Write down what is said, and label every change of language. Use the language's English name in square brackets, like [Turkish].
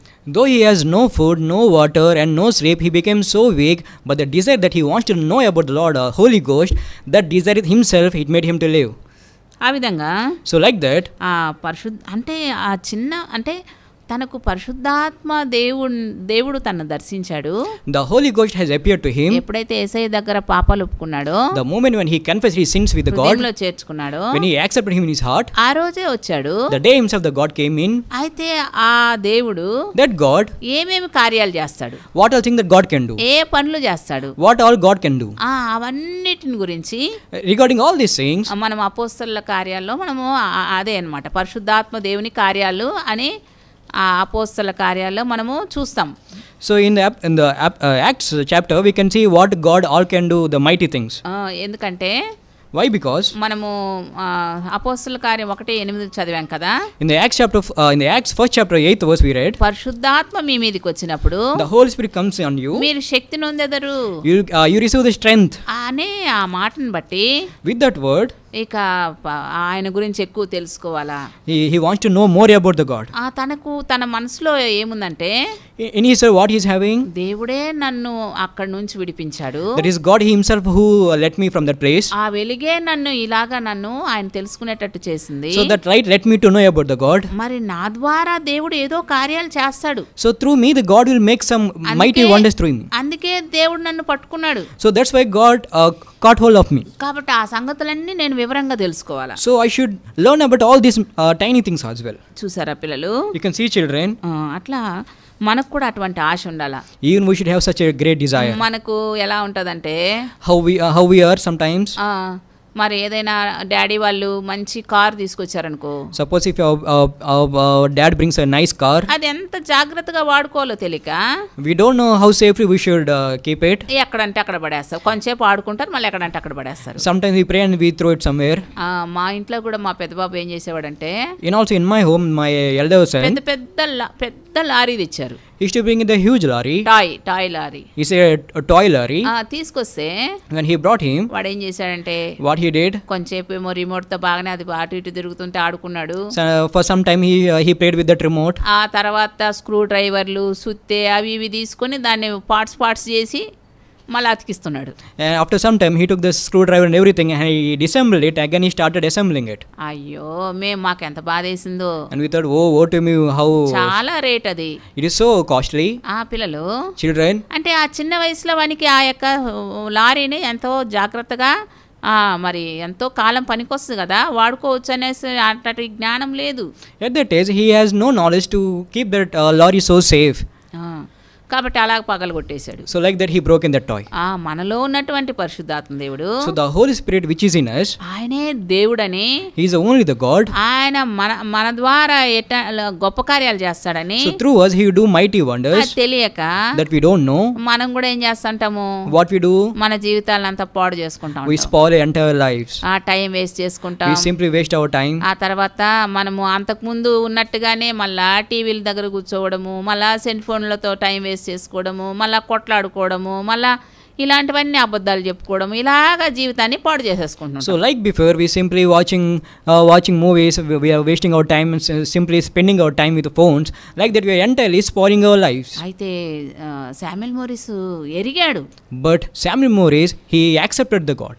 [English] though he has no food, no water and no sleep, he became so weak, but the desire that he wants to know about the Lord, Holy Ghost, that desire himself, it made him to live. [Telugu] ఆ విధంగా [English] So like that, [Telugu] అంటే ఆ చిన్న అంటే తనకు పరిశుద్ధాత్మ దేవుడు తనను దర్శించాడు. [English] the Holy Ghost has appeared to him. [Telugu] ఎప్పుడైతే యేసయ్య దగ్గర పాపాలు ఒప్పుకున్నాడో, [English] the moment when he confessed his sins with God, [Telugu] హృదయంలో చేర్చుకున్నాడో, [English] when he accepted him in his heart, [Telugu] ఆ రోజే వచ్చాడు. [English] the day himself the God came in. [Telugu] అయితే ఆ దేవుడు [English] that God, [Telugu] ఏమేమి కార్యాలు చేస్తాడు, [English] what all things that God can do, [Telugu] ఏ పనులు చేస్తాడు, [English] what all God can do, [Telugu] అవన్నిటిని గురించి [English] regarding all these things, [Telugu] మనం అపోస్తలుల కార్యాల్లో మనము అదే అన్నమాట పరిశుద్ధాత్మ దేవుని కార్యాలు అని ఆ అపోస్తల కార్యాల్లో మనము చూస్తాం. [English] so in the Acts chapter we can see what God all can do, the mighty things. [Telugu] ఎందుకంటే [English] why? Because [Telugu] మనము అపోస్తల కార్యం 1:8 చదివాం కదా. [English] in the Acts first chapter 8th verse we read, [Telugu] పరిశుద్ధాత్మ మీ మీదకి వచ్చినప్పుడు [English] the Holy Spirit comes on you, [Telugu] మీరు శక్తి నొందెదరు, [English] you receive the strength. [Telugu] అనే ఆ మాటను బట్టి [English] with that word [Telugu] ఇక ఆయన గురించి ఎక్కువ తెలుసుకోవాలా, [English] he wants to know more about the God. [Telugu] తన మనసులో ఏముందంటే [English] in his what he is having, [Telugu] దేవుడే నన్ను అక్కడి నుంచి విడిపించాడు, [English] that is God himself who led me from that place. [Telugu] ఆ వెలుగే నన్ను ఆయన తెలుసుకునేటట్టు చేసింది. [English] so that light led me to know about the God. [Telugu] మరి నా ద్వారా దేవుడు ఏదో కార్యాలు చేస్తాడు. [English] so through me the God will make some mighty wonders through me. [Telugu] అందుకే దేవుడు నన్ను పట్టుకున్నాడు. [English] so that's why God caught hold of me. [Telugu] కాబట్టి ఆ సంగతులన్నీ నేను వివరంగా తెలుసుకోవాలా. [English] so I should learn about all these tiny things as well. [Telugu] చూసారా పిల్లలు, [English] you can see children, [Telugu] అట్లా మనకు కూడా అటువంటి ఆశ ఉండాలా. [English] even we should have such a great desire. [Telugu] మనకు ఎలా ఉంటదంటే [English] how we are sometimes, [Telugu] మరి ఏదైనా డాడీ వాళ్ళు మంచి car తీసుకొచ్చారనుకో, [English] suppose if our dad brings a nice car, [Telugu] అది ఎంత జాగ్రత్తగా వాడుకోవాలో తెలియక [English] we don't know how safely we should keep it. [Telugu] ఎక్కడంటే అక్కడ పడేస్తారు, కొంచెంసేపు ఆడుకుంటారు, మళ్ళీ ఎక్కడంటే అక్కడ పడేస్తారు. [English] sometimes we pray and we throw it somewhere. [Telugu] మా ఇంట్లో కూడా మా పెద్ద బాబు ఏం చేసేవాడంటే, [English] also in my home my elder son, [Telugu] పెద్ద లారీ తెచ్చారు. [English] he used to bring in the huge lorry, toy lorry. he said a toy lorry. [Telugu] తీసుకొస్తే [English] when he brought him, [Telugu] వాడు ఏం చేశాడంటే, [English] what he did, [Telugu] కొంచెంసేపు ఏమో రిమోట్ తో బాగానే అది అటు ఇటు తిరుగుతుంటే ఆడుకున్నాడు. [English] for some time he played with that remote. [Telugu] ఆ తర్వాత స్క్రూ డ్రైవర్లు సుత్తే అవి ఇవి తీసుకొని దాన్ని పార్ట్స్ చేసి మళ్ళీ అతికిస్తున్నాడు. [English] and after some time he took the screwdriver and everything and he disassembled it again, he started assembling it. [Telugu] అయ్యో మాకు ఎంత బాధేసిందో. [English] and we thought, oh what to me, how [Telugu] చాలా రేట్ అది, [English] it is so costly. [Telugu] పిల్లలు [English] children, [Telugu] అంటే ఆ చిన్న వయసులో వానికి ఆ యొక్క లారీని ఎంతో జాగ్రత్తగా మరి ఎంతో కాలం పనికొస్తుంది కదా, వాడుకోవచ్చు అనేసి అట్లాంటి జ్ఞానం లేదు. [English] at that age he has no knowledge to keep that lorry so safe. [Telugu] కాబట్టి అలా పగలగొట్టేశాడు. [English] so like that he broke in that toy. [Telugu] మనలో ఉన్నటువంటి పరిశుద్ధాత్మ దేవుడు, [English] so the Holy Spirit which is in us, [Telugu] ఆయనే దేవుడని, [English] he is only the God, [Telugu] ఆయన మన ద్వారా గొప్ప కార్యాలు చేస్తాడని, [English] so through us he will do mighty wonders [Telugu] తెలియక [English] that we don't know. [Telugu] మనం కూడా ఏం చేస్తుంటాము, [English] what we do, [Telugu] మన జీవితాలను అంతా పాడు చేసుకుంటాం, [English] we spoil entire lives, [Telugu] time waste చేసుకుంటాం, [English] we simply waste our time. [Telugu] ఆ తర్వాత మనము అంతకు ముందు ఉన్నట్టుగానే మళ్ళా టీవీల దగ్గర కూర్చోవడము, మళ్ళా సెల్ ఫోన్లతో టైం వేస్ట్ చేసుకోవడము, మళ్ళా కొట్లాడుకోవడము, మళ్ళా ఇలాంటివన్నీ అబద్ధాలు చెప్పుకోవడం, ఇలాగా జీవితాన్ని పాడు చేసేసుకుంటున్నాం. [English] so like before we simply watching movies, we are wasting our time and simply spending our time with the phones, like that we are entirely spoiling our lives. [Telugu] అయితే Samuel Morris ఎరిగాడు, [English] but Samuel Morris he accepted the God,